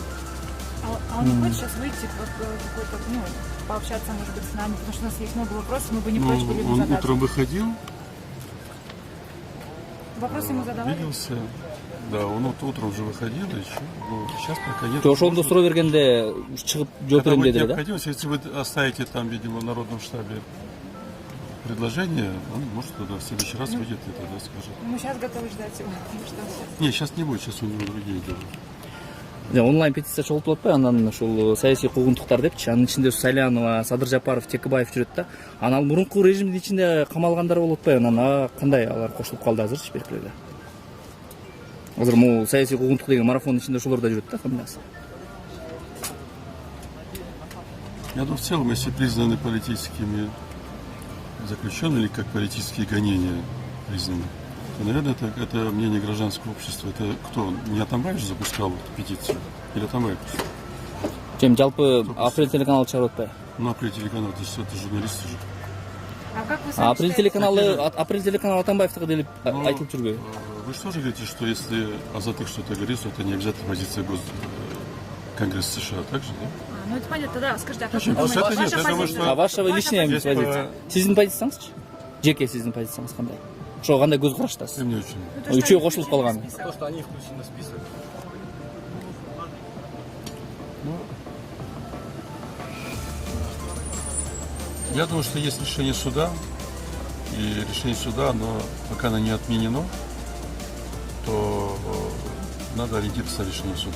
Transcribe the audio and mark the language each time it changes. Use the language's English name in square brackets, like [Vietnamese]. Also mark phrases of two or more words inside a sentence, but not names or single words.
[Russian] А он не хочет сейчас выйти, какой-то, пообщаться, может быть, с нами, потому что у нас есть много вопросов, мы бы не прочь были бы Он задать. утром выходил, Вопросы ему задавали? виделся. Да, он утром уже выходил еще. Сейчас пока нет. [Kyrgyz] Ошондо суроо бергенде чыгып жооп [Russian] Когда [Kyrgyz] берем [Russian] будет [Kyrgyz] деди да? [Russian] необходимость, если вы оставите там, видимо, в народном штабе предложение, он может туда в следующий раз выйдет и тогда скажет. Мы сейчас готовы ждать его, потому что он сейчас... Нет, сейчас не будет, сейчас у него другие дела. [Kyrgyz] Онлайн петиция чогултуп атпайбы, анан ушул саясий куугунтуктар депчи, анын ичинде Салянова, Садыр Жапаров, Текебаев жүрөт да. Анан мурунку режимдин ичинде камалгандар болуп атпайбы, анан кандай алар кошулуп калды азырчы белгилүү. Азыр могу саясий куугунтук деген марафондун ичинде ошолор да жүрөт да, фамилиясы. [Russian] Я думаю, в целом, если признаны политическими заключенными или как политические гонения признаны, то, наверное, это мнение гражданского общества. Это кто? Не Атамбаев же запускал эту петицию? Или Атамбаев? [Kyrgyz] Жалпы Апрель телеканалы чыгарып атпайбы? [Russian] Ну, Апрель телеканал, это журналисты же. А как вы сами [Kyrgyz] Апрель телеканалы Атамбаевдики делип айтылып жүрбөйбү? [Russian] Вы же тоже говорите, что если Азаттык что-то говорит, то это не обязательно позиция Конгресса США, так же, да? Ну это понятно, да. Скажите, а как Очень вы думаете, просто ваша нет, я думаю, позиция? что- А ваша личная Здесь позиция? [Kyrgyz] Сиздин позицияңызчы? Жеке сиздин позицияңыз кандай? Ошого кандай көз караштасыз? [Russian] Мне очень. Ну, то, что [Kyrgyz] Үчөө [Russian] они [Kyrgyz] кошулуп [Russian] включены в [Kyrgyz] калган. [Russian] список. То, что они включены в список. Я думаю, что есть решение суда, и решение суда, оно пока оно не отменено, то надо ориентироваться на решение суда.